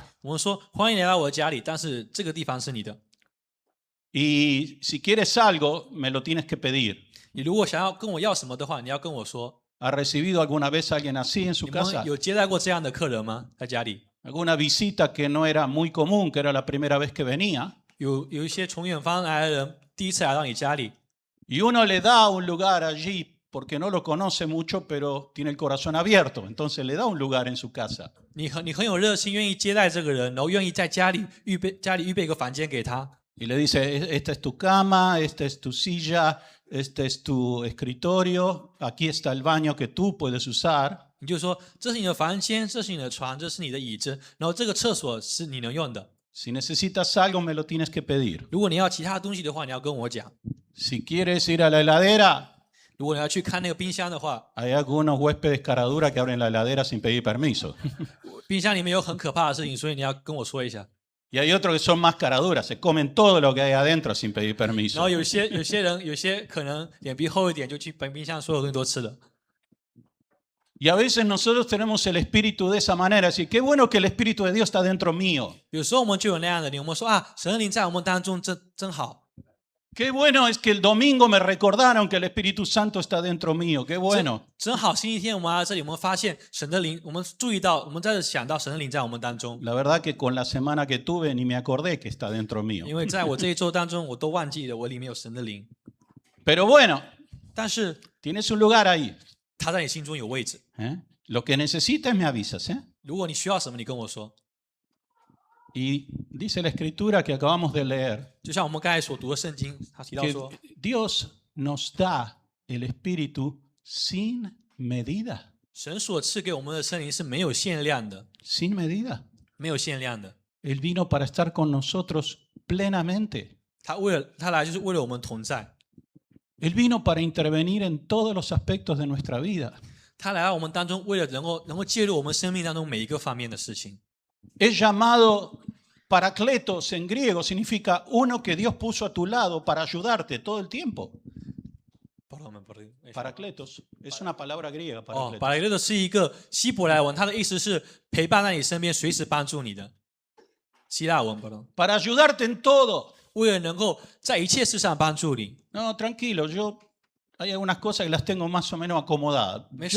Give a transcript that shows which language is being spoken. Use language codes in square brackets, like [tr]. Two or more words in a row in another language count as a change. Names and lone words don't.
[zh] 我们说欢迎来到我的家里，但是这个地方是你的。 [es] Y si quieres algo, me lo tienes que pedir. [zh] 你如果想要跟我要什么的话，你要跟我说。 [es] ¿Ha recibido alguna vez a alguien así en su [zh] 你们 [es] casa? [zh] 有接待过这样的客人吗？在家里 [es] ¿Alguna visita que no era muy común, que era la primera vez que venía? [zh] 有一些从远方来的人，第一次来到你家里， [es] Y uno le da un lugar allí porque no lo conoce mucho, pero tiene el corazón abierto. Entonces le da un lugar en su casa. [zh] 你很有热心，愿意接待这个人，然后愿意在家里预备一个房间给他。 [es] Y le dice, esta es tu cama, esta es tu silla, este es tu escritorio, aquí está el baño que tú puedes usar. [zh] 你就说这是你的房间，这是你的床，这是你的椅子，然后这个厕所是你能用的。 [es] Si necesitas algo, me lo tienes que pedir. [zh] 如果你要其他东西的话，你要跟我讲。 [es] Si quieres ir a la heladera, [zh] 如果你要去看那个冰箱的话， [es] hay algunos huéspedes caradura que abren la heladera sin pedir permiso. [zh] 冰箱里面有很可怕的事情，所以你要跟我说一下。 [es] Y hay otros que son más caraduras, se comen todo lo que hay adentro sin pedir [zh] 然 [es] permiso. [zh] 后有些人有些可能脸皮厚一点，就去把冰箱所有东西都吃了。 [es] Y a veces nosotros tenemos el espíritu de esa manera, así qué bueno que el espíritu de Dios está dentro mío. [zh] 有时候我们就有那样的灵，我们说啊，神的灵在我们当中真好。 [es] Qué bueno es que el domingo me recordaron que el Espíritu Santo está dentro mío, qué bueno. [zh] 真好，星期天我们来到这里，我们发现神的灵，我们注意到，我们在这想到神的灵在我们当中。 [es] La verdad que con la semana que tuve ni me acordé que está dentro mío. [zh] 因为在我这一周当中，我都忘记了我里面有神的灵。 [es] Pero bueno, [zh] 但是 [es] Tienes un lugar ahí. [zh] 他在你心中有位置。 [es] ¿eh? Lo que necesites me avisas. ¿eh? [zh] 如果你需要什么，你跟我说。 [es] Y dice la escritura que acabamos de leer [zh] 就像我们刚才所读的圣经，他提到 [es] que [zh] 说， [es] Dios nos da el Espíritu sin medida. [zh] 神所赐给我们的圣灵是没有限量的， [es] Sin medida. [zh] 没有限量的。 [es] Él vino para estar con nosotros plenamente. [zh] 他来就是为了我们同在， [es] Él vino para intervenir en todos los aspectos de nuestra vida. [zh] 他来到我们当中，为了能够介入我们生命当中每一个方面的事情。 [es] Es llamado Paracletos en griego, significa uno que Dios puso a tu lado para ayudarte todo el tiempo. Paracletos es una palabra griega. [zh] 哦， Paracletos. 巴雷勒的是一个希伯来文，它的意思是陪伴在你身边，随时帮助你的。希腊文，不懂。 [es] Para ayudarte en todo. [zh] 为了能够在一切事上帮助你。 [es] No, tranquilo, hay algunas cosas que las tengo más o menos acomodadas. Yo